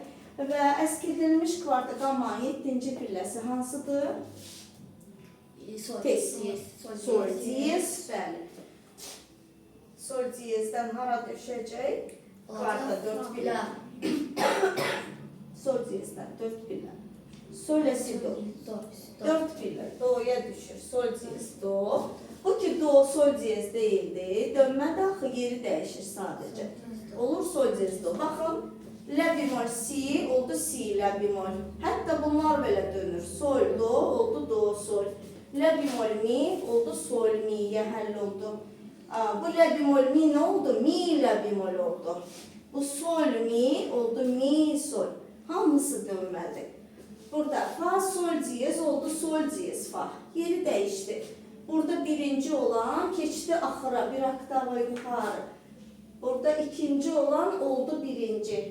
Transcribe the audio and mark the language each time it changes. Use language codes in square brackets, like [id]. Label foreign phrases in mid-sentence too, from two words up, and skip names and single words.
[az] Və əskildilmiş kvarta qammanın 7-ci pilləsi hansıdır? Tez. Sol diyez, bəli. Sol diyezdən hara düşəcək? Kvarta 4 pillə. Sol diyezdən 4 pillə. Sol si do. 4 pillə. Do'ya düşür. Sol diyez do. Bu ki do sol diyez deyildi. Dönmədə axı yeri dəyişir sadəcə. Olur sol diyez do. Baxın. La bemol si oldu si la bemol. Hətta bunlar belə dönür. Sol do oldu do sol. La bemol mi oldu sol mi'ye həll oldu. Bu la bemol mi ne oldu? Mi la bemol oldu. Bu sol mi oldu mi sol. Hamısı dönmədi. Burada fa sol diyez oldu sol diyez fa. Yeri dəyişdi. Burada birinci olan keçdi axıra bir oktava yuxarı. Burada ikinci olan oldu birinci.